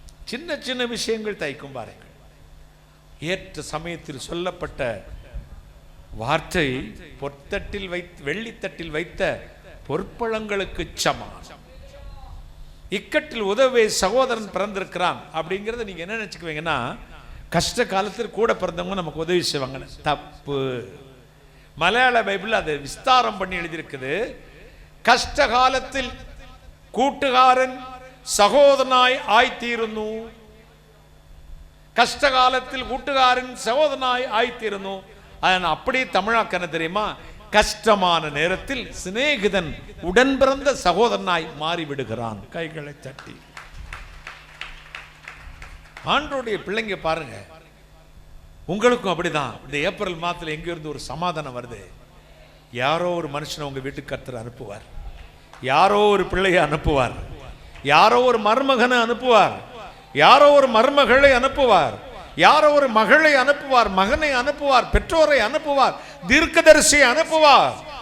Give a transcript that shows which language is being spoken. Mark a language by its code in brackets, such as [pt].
[ta] சின்ன சின்ன விஷயங்கள் தைக்கும் பாருங்கள். ஏற்ற சமயத்தில் சொல்லப்பட்ட வார்த்தை பொற்தட்டில் வைத்து வெள்ளித்தட்டில் வைத்த பொற்பழங்களுக்கு சமம். இக்கட்டில் உதவே சகோதரன் பிறந்திருக்கிறான் அப்படிங்கிறத நீங்க என்ன நினைச்சுக்குவீங்கன்னா, கஷ்ட காலத்தில் கூட பிறந்தவங்க நமக்கு உதவி செய்வாங்க. தப்பு. மலையாள பைபிள் அதை விஸ்தாரம் பண்ணி எழுதியிருக்குது. கஷ்ட காலத்தில் [ml] കൂട്ടുകാരൻ സഹോദരനായി ആയിത്തീരുന്നു. കഷ്ടകാലത്തിൽ കൂട്ടുകാരൻ സഹോദരനായി ആയിത്തീരുന്നു. [ta] அப்படி தமிழாக்க என்ன தெரியுமா? கஷ்டமான நேரத்தில் சிநேகிதன் உடன் பிறந்த சகோதரனாய் மாறிவிடுகிறான். கைகளை தட்டி ஆண்டவருடைய பிள்ளைங்க பாருங்க, உங்களுக்கும் அப்படிதான். இந்த ஏப்ரல் மாதத்துல எங்க இருந்து ஒரு சமாதானம் வருது. யாரோ ஒரு மனுஷனை உங்க வீட்டுக்கு கர்த்தர் அனுப்புவார், யாரோ ஒரு பிள்ளையை அனுப்புவார், யாரோ ஒரு மருமகனை அனுப்புவார், யாரோ ஒரு மருமகளை அனுப்புவார், யாரோ ஒரு மகளை அனுப்புவார், மகனை அனுப்புவார், பெற்றோரை அனுப்புவார், தீர்க்கதரிசியை அனுப்புவார்.